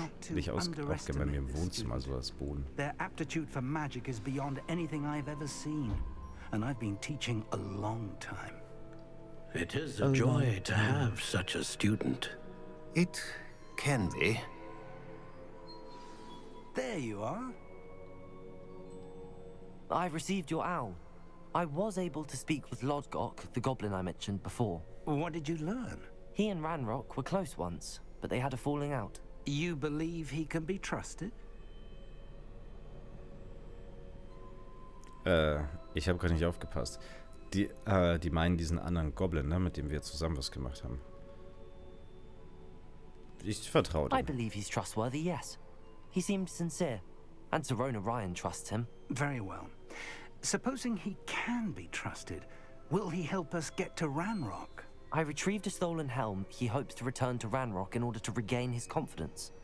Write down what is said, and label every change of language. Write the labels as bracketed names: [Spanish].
[German] Nicht ausgerechnet bei mir im Wohnzimmer so das Boden. [English] Their aptitude for magic is beyond anything I've ever seen, and I've been teaching a long time. It is a joy to have such a student. It can be. There you are. I've received your owl. I was able to speak with Lodgok, the goblin I mentioned before. What did you learn? He He and Ranrock were close once, but they had a falling out. You believe he can be trusted? [German] Ich habe gerade nicht aufgepasst. Die meinen diesen anderen Goblin, ne, mit dem wir zusammen was gemacht haben. Ich vertraue dem. [English] I believe he's trustworthy, yes. He seemed sincere. And Serona Ryan trusts him. Very well. Supposing he can be trusted, will he help us get to Ranrock? I retrieved a stolen helm. He hopes to return to Ranrock in order to regain his confidence.